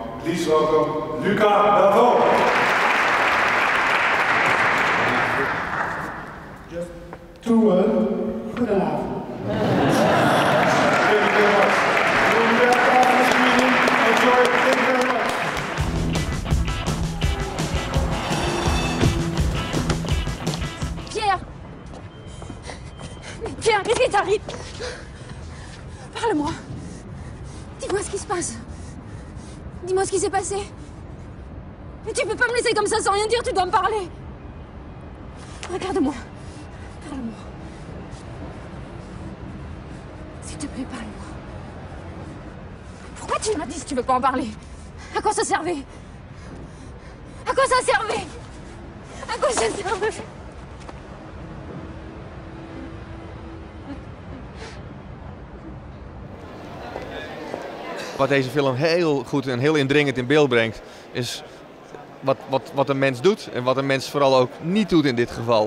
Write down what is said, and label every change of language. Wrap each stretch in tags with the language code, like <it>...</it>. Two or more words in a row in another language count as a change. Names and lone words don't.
<en>Please welcome Luca Belvaux. Just 2 words. Goedenavond. Thank you very much. We'll be back after the screening. Enjoy. Thank you very much.</en> <fr>Pierre, qu'est-ce qui t'arrive? Parle-moi. Dis-moi ce qui se passe. Dis-moi ce qui s'est passé. Mais tu peux pas me laisser comme ça sans rien dire, tu dois me parler. Regarde-moi. Parle-moi. S'il te plaît, parle-moi. Pourquoi tu m'as dit si tu veux pas en parler? À quoi ça servait? À quoi ça servait? À quoi ça servait?</fr> <nl>Wat deze film heel goed en heel indringend in beeld brengt, is wat een mens doet en wat een mens vooral ook niet doet in dit geval.</nl>